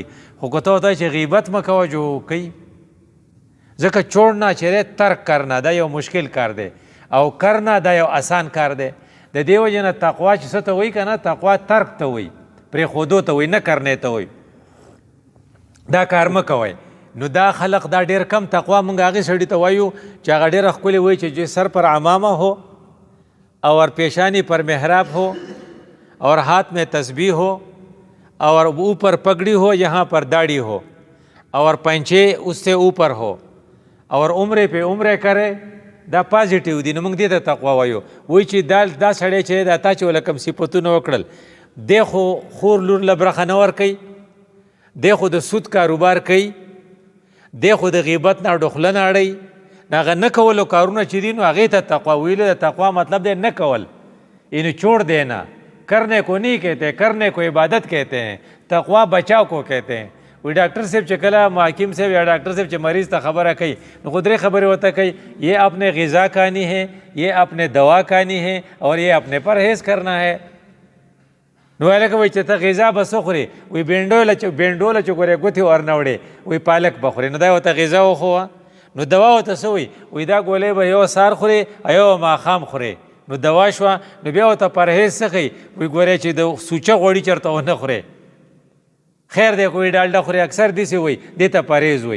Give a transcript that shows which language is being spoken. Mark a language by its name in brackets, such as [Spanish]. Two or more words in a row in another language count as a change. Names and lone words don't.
[Pashto] خو که ته ورته وایې چې غیبت مه کوه، جو کوي. ځکه چوړنا چې دی ترک کرنا دا یو مشکل کار دی، او کرنا دا یو آسان کار دی. د دې وجې نه تقوا چې څه ته وایي که نه، تقوا ترک ته وایي، پرېښودو ته وایي، نه کرنې ته وایي. دا کار مه کوئ. نو دا خلق دا ډېر کم تقوا مونږ هغې سړي ته وایو چې هغه ډېره ښکلې وایي چې [Urdu] سر پر عمامه ہو اور پیشانی پر محراب ہو اور ہاتھ میں تسبیح ہو اور اوپر پگڑی ہو یہاں پر داڑھی ہو اور پنچے اس سے اوپر ہو اور عمرے پہ عمرے کرے. [Pashto] دا پازیټیو دي. نو موږ دې ته تقوا وایو. وایي چې دا سړی چې دا تا چې ول کوم صفتونه وکړل، دی خو خور لور له برخه نه ورکوي، دی خو د سود کاروبار کوي، دی خو د غیبت نه ډخله نه اړوي. هغه نه کولو کارونه چې دي نو هغې ته تقوا ویلو. د تقوا مطلب دی نه کول، [Urdu] یعنی چھوڑ دینا. کرنے کو نہیں کہتے، کرنے کو عبادت کہتے ہیں، تقوا بچاؤ کو کہتے ہیں. [Pashto] وی ډاکټر صاحب چې کله حکیم صاحب یا ډاکټر صاحب چې مریض ته خبره کوي نو خو درې خبرې ورته کوي، [Urdu] یہ اپنے غذا کھانی ہے، یہ اپنے دوا کھانی ہے اور یہ اپنے پرہیز کرنا ہے. [Pashto] نو هلکه وایي چې ته غذا به څه خورې؟ وایي بینډوله چې ګورې ګوتې ورنه وړې، وایي پالک به خورې. نو دا ورته غذا وښوه. نو دوا ورته څه وایي؟ وایي دا ګولۍ به یو سهار خورې یو ماښام خورې. نو دوا شوه. نو بیا ورته پرهیز څه ښیي؟ وایي ګورې چې د سوچه غوړي چېرته ونه خورې. خیر دی که وایي ډالډه خورې، اکثر داسې وایي دې ته پرهیز وایي.